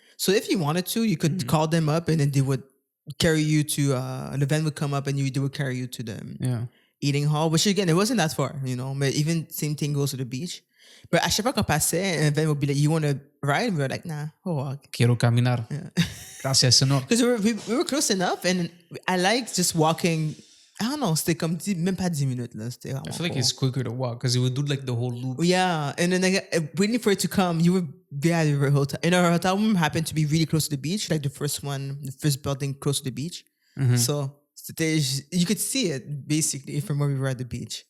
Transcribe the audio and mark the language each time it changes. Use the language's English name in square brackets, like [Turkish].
[English] So if you wanted to, you could call them up and then they would carry you to the van would come up and they would carry you to the eating hall. Which again, it wasn't that far, you know. But even same thing goes to the beach. But [French] à chaque fois qu'on passait, [English] and van would be like, "You want to ride?" And we were like, "Nah, we'll walk." [Spanish] Quiero caminar. Gracias, señor. [English] Because we were close enough, and I like just walking. I don't know, [French] c'était comme même pas 10 minutes là. C'était [English] I feel like it's quicker to walk because it would do like the whole loop. Yeah, and then like, waiting for it to come, you would be at your hotel. And our hotel room happened to be really close to the beach, like the first building close to the beach. So you could see it basically from where we were at the beach.